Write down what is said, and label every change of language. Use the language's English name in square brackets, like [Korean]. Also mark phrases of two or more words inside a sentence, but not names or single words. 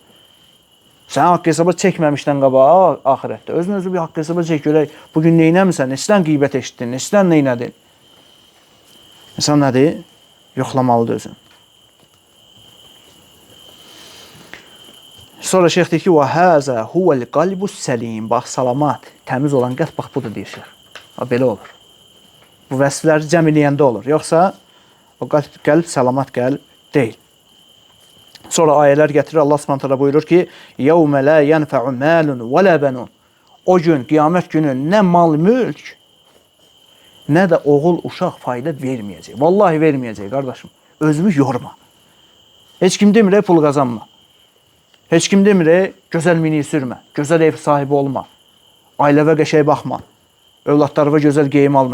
[Azerbaijani] Sən haqq hesaba çəkməmişdən qabaq axirətdə. Özünü bir haqq hesaba çək görək. Bugün neynəmirsən? Neçdən qeybət eşitdin? Neçdən neynədin? İnsan nədir? Yoxlamalıdır özünü. Sonra şeyx deyir ki, [Arabic] وَهَذَا هُوَ الْقَلْبُ السَّلِيمِ [Azerbaijani] Bax, salamat, təmiz olan qəlb, bax, budur deyir şeyx. Belə olur. Bu vəsifləri cəm eləyəndə olur. Yoxsa o qəlb salamat qəlb deyil. Sonra ayələr gətirir, [Arabic] الله سبحانه [Azerbaijani] buyurur ki, [Arabic] يَوْمَ لَا يَنْفَعُ مَالٌ وَلَا بَنُونَ [Azerbaijani] O gün, qiyamət günü nə mal, mülk, nə də oğul, uşaq fayda verməyəcək. Vallahi verməyəcək, qardaşım. Özünü yorma. Heç kim demir, pul qazanma. Heç kim demir, gözəl mini sürmə, gözəl ev sahibi olma, ailəvə qəşəy baxma, övladlarına gözəl geyim alma.